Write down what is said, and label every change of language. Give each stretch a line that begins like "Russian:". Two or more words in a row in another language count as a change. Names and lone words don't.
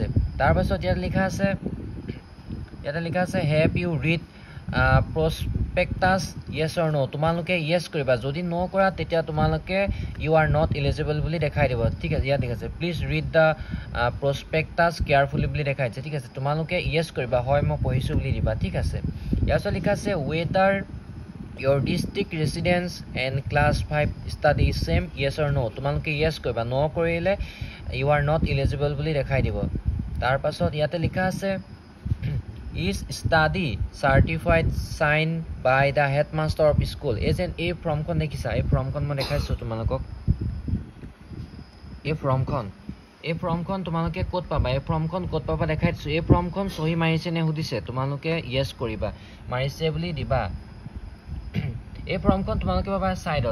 Assamese: তাৰপাছত ইয়াতে লিখা আছে
English: have you read prospectus yes or no'.
Assamese: তোমালোকে য়েছ কৰিবা। যদি ন' কৰা তেতিয়া তোমালোকে
English: you are not eligible
Assamese: বুলি দেখাই দিব, ঠিক আছে। ইয়াত দেখাইছে
English: please read the prospectus carefully
Assamese: বুলি দেখাইছে, ঠিক আছে। তোমালোকে য়েছ কৰিবা, হয় মই পঢ়িছোঁ বুলি দিবা, ঠিক আছে। ইয়াৰ পিছত লিখা আছে
English: ৱেডাৰ your district residence and class 5 study same yes or no।
Assamese: তোমালোকে yes কৰিবা। ন কৰিলে
English: you are not eligible
Assamese: বুলি দেখাই দিব। তাৰ পাছত ইয়াতে লিখা আছে
English: is study certified signed by the headmaster of school।
Assamese: এই ফৰ্মখন দেখিছা, এই ফৰ্মখন মই দেখাইছোঁ তোমালোকক। এই ফৰ্মখন তোমালোকে ক'ত পাবা, এই ফৰ্মখন ক'ত পাবা দেখাই দিছোঁ। এই ফৰ্মখন চহী মাৰিছে নে সুধিছে, তোমালোকে yes কৰিবা, মাৰিছে বুলি দিবা। এই ফৰ্মখন তোমালোকে পাবা ছাইডত।